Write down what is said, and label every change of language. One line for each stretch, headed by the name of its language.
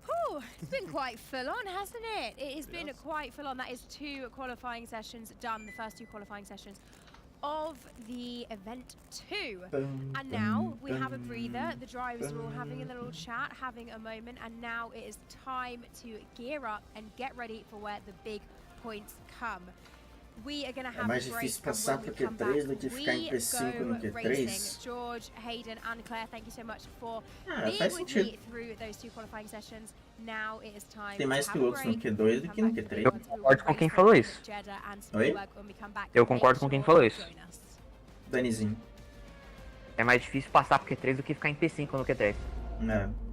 English: Oh, it's been quite full on, hasn't it? It has been quite full on. That is 2 qualifying sessions done, the first 2 qualifying sessions of the event 2. And now we have a breather. The drivers are all having a little chat, having a moment, and now it is time to gear up and get ready for where the big points come. We are going to have
Portuguese: mais difícil passar pro Q3 do que ficar em P5 no Q3.
English: George, Hayden, and Claire, thank you so much for being with me through those 2 qualifying sessions. Now it is time.
Portuguese: Tem mais pilotos no Q2 do que no Q3. Eu concordo com quem falou isso. Oi? Eu concordo com quem falou isso. Danizinho. É mais difícil passar pro Q3 do que ficar em P5 no Q3. É.